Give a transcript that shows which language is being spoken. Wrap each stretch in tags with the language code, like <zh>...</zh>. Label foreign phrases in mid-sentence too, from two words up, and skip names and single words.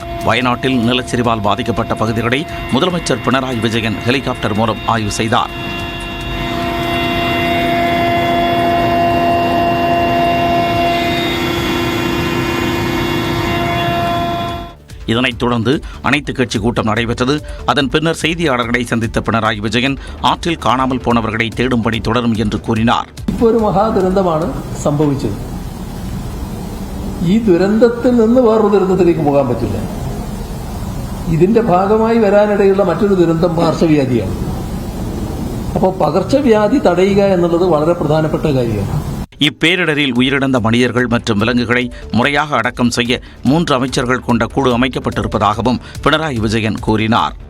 <ta>வயநாட்டில் நிலச்சரிவால் பாதிக்கப்பட்ட பகுதிகளை முதலமைச்சர் பினராயி விஜயன் ஹெலிகாப்டர் மூலம் ஆய்வு செய்தார். இதனைத் தொடர்ந்து அனைத்துக் கட்சி கூட்டம் நடைபெற்றது. அதன் பின்னர் செய்தியாளர்களை சந்தித்த பினராயி விஜயன் ആற்றிൽ കാണാமல் போனவர்களை தேடும் பணி தொடரும் என்று கூறினார்.</ta> <ml>ഒരു മഹാദുരന്തമാണ് സംഭവിച്ചത്. ഈ ദുരന്തത്തിൽ നിന്ന് വേറൊരു ദുരന്തത്തിലേക്ക് പോകാൻ പറ്റില്ല. ഇതിന്റെ ഭാഗമായി വരാനിടയുള്ള മറ്റൊരു ദുരന്തം പകർച്ചവ്യാധിയാണ്. അപ്പോൾ പകർച്ചവ്യാധി തടയുക എന്നുള്ളത് വളരെ പ്രധാനപ്പെട്ട കാര്യമാണ്.</ml> <ta>இப்பேரிடரில் உயிரிழந்த மனிதர்கள் மற்றும் விலங்குகளை முறையாக அடக்கம் செய்ய 3 அமைச்சர்கள் கொண்ட குழு அமைக்கப்பட்டிருப்பதாகவும் பினராயி விஜயன் கூறினார்.</ta>